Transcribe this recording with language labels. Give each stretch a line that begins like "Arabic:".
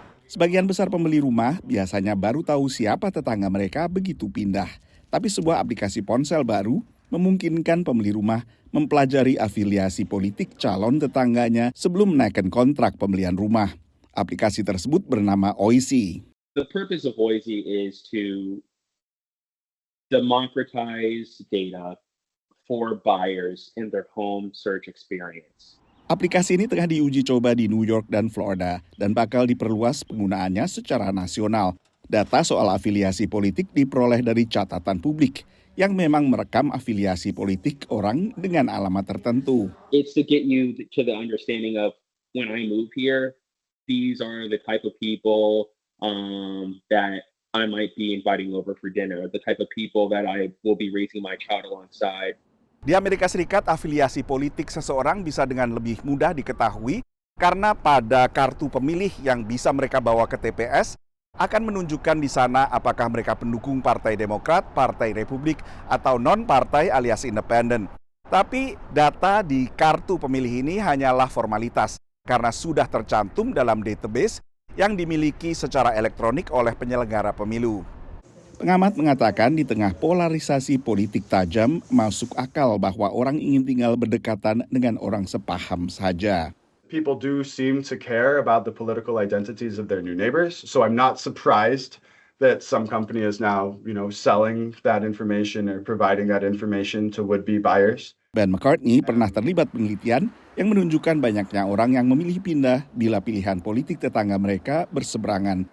Indonesian: Sebagian besar pembeli rumah biasanya baru tahu siapa tetangga mereka begitu pindah. Tapi sebuah aplikasi ponsel baru memungkinkan pembeli rumah mempelajari afiliasi politik calon tetangganya sebelum menaikkan kontrak pembelian rumah. Aplikasi tersebut bernama Oisi.
English: The purpose of Oisi is to democratize data for buyers in their home search experience.
Indonesian: Aplikasi ini tengah diuji coba di New York dan Florida dan bakal diperluas penggunaannya secara nasional. Data soal afiliasi politik diperoleh dari catatan publik yang memang merekam afiliasi politik orang dengan alamat tertentu.
English: It's to get you to the understanding of when I move here, these are the type of people that I might be inviting over for dinner, the type of people that I will be raising my child alongside.
Indonesian: Di Amerika Serikat, afiliasi politik seseorang bisa dengan lebih mudah diketahui karena pada kartu pemilih yang bisa mereka bawa ke TPS akan menunjukkan di sana apakah mereka pendukung Partai Demokrat, Partai Republik, atau non-partai alias independen. Tapi data di kartu pemilih ini hanyalah formalitas karena sudah tercantum dalam database yang dimiliki secara elektronik oleh penyelenggara pemilu. Pengamat mengatakan di tengah polarisasi politik tajam, masuk akal bahwa orang ingin tinggal berdekatan dengan orang sepaham saja.
English: People do seem to care about the political identities of their new neighbors, so I'm not surprised that some company is now, selling that information or providing that information to would-be buyers.
Indonesian: Ben McCartney pernah terlibat penelitian yang menunjukkan banyaknya orang yang memilih pindah bila pilihan politik tetangga mereka berseberangan.